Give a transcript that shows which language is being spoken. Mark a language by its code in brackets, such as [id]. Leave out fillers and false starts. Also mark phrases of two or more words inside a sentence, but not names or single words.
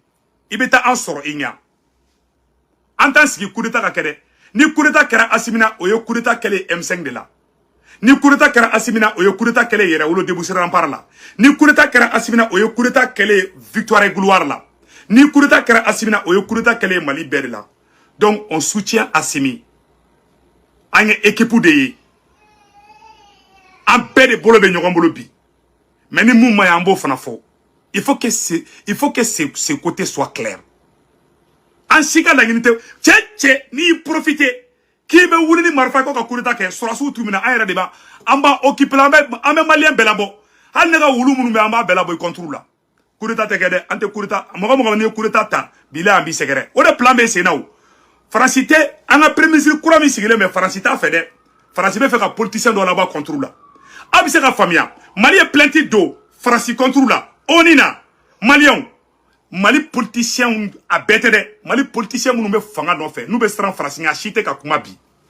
[bm] i bɛ taa an sɔrɔ i ɲɛ an t'an sigi [fr] coup d'état [bm] ka kɛ dɛ ni [fr] coup d'état [bm] kɛra Asimina o ye [fr] coup d'état [bm] kɛlen M5 de la ni [fr] coup d'état [bm] kɛra Asimina o ye [fr] coup d'état [bm] kɛlen Yɛrɛwolo Débouché Rempart la ni [fr] coup d'état [bm] kɛra Asimina o ye [fr] coup d'état [bm] kɛlen Victoire et Gloire la ni [fr] coup d'état [bm] kɛra Asimina o ye [fr] coup d'état [bm] kɛlen Mali bɛɛ de la [fr] donc on soutient [bm] Assimi an ye équipe de ye an bɛɛ de bolo bɛ ɲɔgɔn bolo bi mais ni mun ma ye an b'o fana fɔ [fr] il faut que ce côté soit clair [bm] an si ka laɲini tɛ cɛ n'i y'i profiter k'i bɛ wuli ni marifa ko ka [fr] coup d'état [bm] kɛ sɔrɔsiw tun mina an yɛrɛ de b'a an b'a occuper la an bɛ maliyɛn bɛɛ labɔ hali ne ka wulu minnu bɛ an b'a bɛɛ labɔ i [fr] contre la coup d'état [bm] tɛ kɛ dɛ an tɛ [fr] coup d'état [bm] mɔgɔ n'i ye [fr] coup d'état [bm] ta bila an b'i sɛgɛrɛ o de plan bɛ sen na o Faransi tɛ an ka [fr] premier ministre [bm] kura min sigilen bɛ Faransi t'a fɛ dɛ Faransi bɛ fɛ ka politicien dɔ labɔ [fr] contre la [bm] a bɛ se ka faamuya Mali ye plainte don Faransi [fr] contre la [bm] ONU na maliyɛnw Mali politicien a bɛɛ tɛ dɛ Mali politicien minnu bɛ fanga nɔfɛ n'u bɛ siran Faransi ɲɛ a si tɛ ka kuma bi